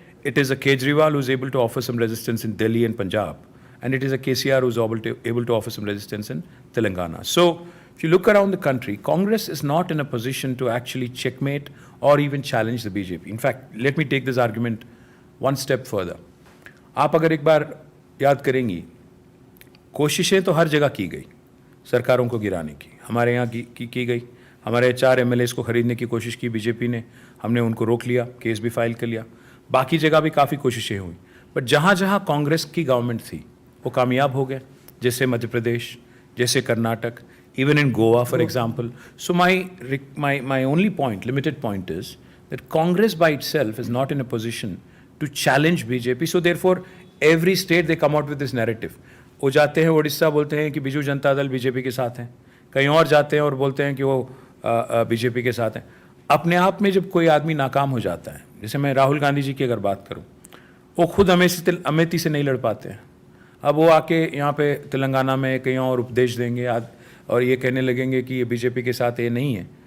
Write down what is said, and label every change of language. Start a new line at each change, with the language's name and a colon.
English: It is a Kejriwal who's able to offer some resistance in Delhi and Punjab, and it is a KCR who's able to offer some resistance in Telangana. So, if you look around the country, Congress is not in a position to actually checkmate or even challenge the BJP. In fact, let me take this argument one step further.
Hindi: आप अगर एक बार याद करेंगी, कोशिशें तो हर जगह की गई सरकारों को गिराने की, हमारे यहाँ की गई, हमारे 4 MLAs को खरीदने की कोशिश की बीजेपी ने, हमने उनको रोक लिया, केस भी फाइल कर लिया, बाकी जगह भी काफ़ी कोशिशें हुई, बट जहाँ जहाँ कांग्रेस की गवर्नमेंट थी वो कामयाब हो गए, जैसे मध्य प्रदेश, जैसे Karnataka,
English: even in Goa, for example. So my only point, limited point is that Congress by itself is not in a position to challenge BJP. So therefore, every state they come out with this narrative.
Hindi: वो जाते हैं ओडिशा बोलते हैं कि Biju Janata Dal BJP के साथ हैं, कहीं और जाते हैं और बोलते हैं कि वो बीजेपी के साथ हैं. अपने आप में जब कोई आदमी नाकाम हो जाता है, जैसे मैं राहुल गांधी जी की अगर बात करूं, वो खुद अमेठी से नहीं लड़ पाते हैं. अब वो आके यहाँ पे तेलंगाना में कहीं और उपदेश देंगे और ये कहने लगेंगे कि ये बीजेपी के साथ ये नहीं है.